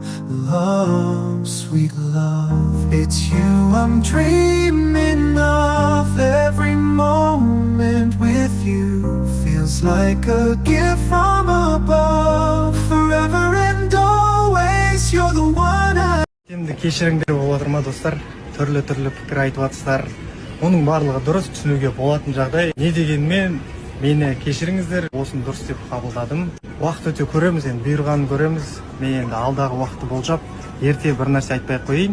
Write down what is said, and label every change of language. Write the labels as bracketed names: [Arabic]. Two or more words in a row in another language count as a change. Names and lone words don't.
[English] Love, sweet love, it's you I'm dreaming of. Every moment with you feels like a gift from above. Forever and always, you're the one I... [Kazakh] Енді кешіріңдер болып отыр ма достар? Түрлі пікір айтып жатсыздар. Оның барлығы дұрыс, түсінуге болатын жағдай. Не дегенмен мені кешіріңіздер, осыны дұрыс деп қабылдадым. Уақыт өте көреміз, енді бұйырғанын көреміз. Мен енді алдағы уақытты болжап, ерте бір нәрсе айтпай қойын.